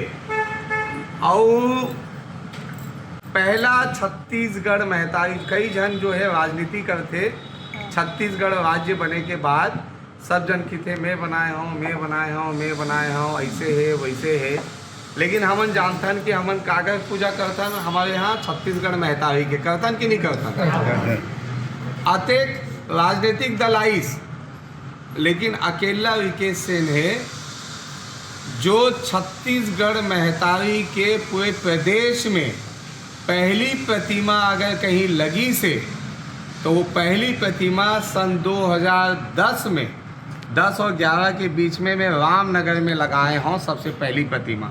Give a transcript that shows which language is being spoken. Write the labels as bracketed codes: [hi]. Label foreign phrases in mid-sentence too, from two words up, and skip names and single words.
[hne] और पहला छत्तीसगढ़ महतारी कई जन जो है राजनीति करते, छत्तीसगढ़ राज्य बने के बाद सब जन की थे मैं बनाए हूँ, ऐसे है वैसे है। लेकिन हमन जानथन कि हमन कागज पूजा करथन, हमारे यहाँ छत्तीसगढ़ महतारी के करथन कि नहीं करथन। अतेक राजनीतिक दल आइस, लेकिन अकेला विकेश सेन है जो छत्तीसगढ़ महतारी के पूरे प्रदेश में पहली प्रतिमा अगर कहीं लगी से तो वो पहली प्रतिमा सन 2010 में 10 और 11 के बीच में मैं रामनगर में लगाए हूँ सबसे पहली प्रतिमा।